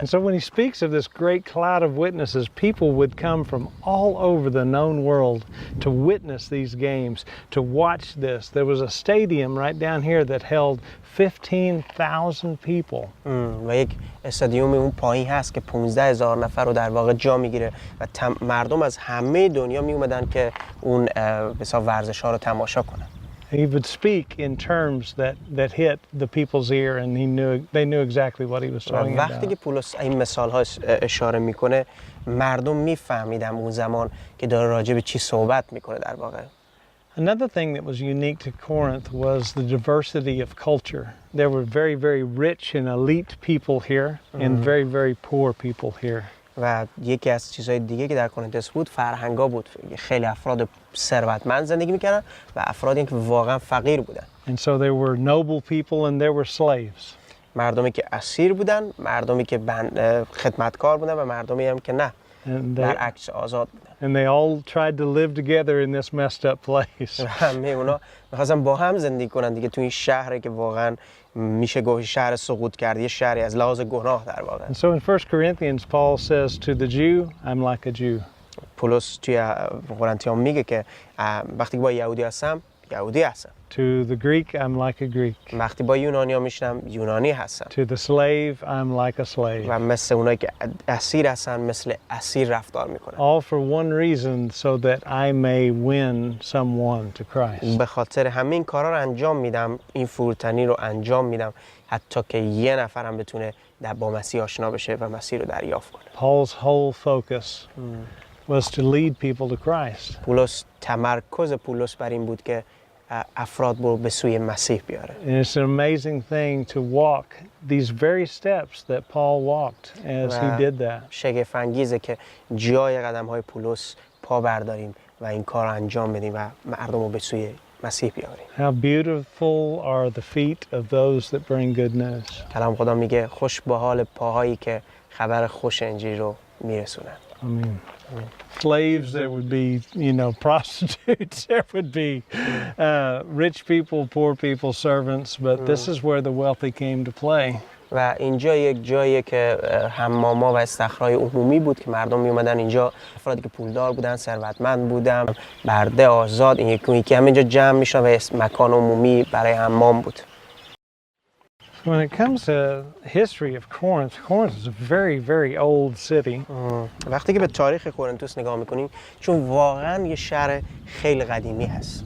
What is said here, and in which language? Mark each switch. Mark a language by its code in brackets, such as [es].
[en] And so when he speaks of this great cloud of witnesses, people would come from all over the known world to witness these games, to watch this. There was a stadium right down here that held 15,000 people. [fa] و یک استادیوم اون پایین هست که 15,000 نفر رو در واقع جا میگیره و مردم از همه دنیا می اومدن که اون بسیار ورزش‌ها رو تماشا کنن. [en] He would speak in terms that hit the people's ear, and they knew exactly what he was talking about. [fa] وقتی که پولس این مثال‌ها اشاره میکنه، مردم میفهمیدن اون زمان که داره راجع به چی صحبت میکنه در واقع. [en] Another thing that was unique to Corinth was the diversity of culture. There were very, very rich and elite people here and very, very poor people here. [fa] و یکی از چیزهای دیگه که در کورنتس بود فرهنگا بود. خیلی افراد ثروتمند زندگی میکردن و افرادی که واقعا فقیر بودن. [en] And so there were noble people and there were slaves. [fa] مردمی که اسیر بودن، مردمی که خدمتکار بودن و مردمی هم که نه. برعکس آزاد بودن. [en] And they all tried to live together in this messed up place. [fa] همه اونا می‌خواستن با هم زندگی کنن دیگه تو این شهری که واقعا میشه گفت شهر سقوط کرده، یه شهری از لحاظ گناه در واقع. [en] And so in 1 Corinthians Paul says to the Jew, I'm like a Jew. [fa] پولس توی قرنتیان میگه که وقتی با یهودی هستم، یهودی هستم. [en] To the Greek, I'm like a Greek. [fa] وقتی با یونانیا میشنم یونانی هستم. [en] To the slave, I'm like a slave. [fa] و مثل اونایی که اسیر هستن مثل اسیر رفتار میکنن. [en] All for one reason, so that I may win someone to Christ. [fa] به خاطر همین کارا رو انجام میدم، این فروتنی رو انجام میدم حتی که یه نفرم بتونه با مسیح آشنا بشه و مسیح رو دریافت کنه. [en] Paul's whole focus was to lead people to Christ. [fa] پولس تمرکز پولس بر این بود که افراد رو به سوی مسیح بیاره. [en] And it's an amazing thing to walk these very steps that Paul walked as he did that. [fa] شگفت انگیزه که جای قدم‌های پولس پا برداریم و این کار رو انجام بدیم و مردم رو به سوی مسیح بیاریم. [en] How beautiful are the feet of those that bring good news. [fa] کلام خدا میگه خوش به حال پاهایی که خبر خوش انجیل رو میرسونن. [en] Amen. Slaves, there would be, prostitutes, there would be rich people, poor people, servants, but this is where the wealthy came to play. [fa] و اینجا یک جاییه که حماما و استخرهای عمومی بود که مردم می اومدن اینجا، افرادی که پولدار بودن، ثروتمند بودن، برده، آزاد، این یکی همینجا جمع میشن و مکان عمومی برای حمام بود. [en] When it comes to history of Corinth, Corinth is a very, very old city. [fa] وقتی که به تاریخ کورنتوس نگاه میکنیم چون واقعا یه شهر خیلی قدیمی هست.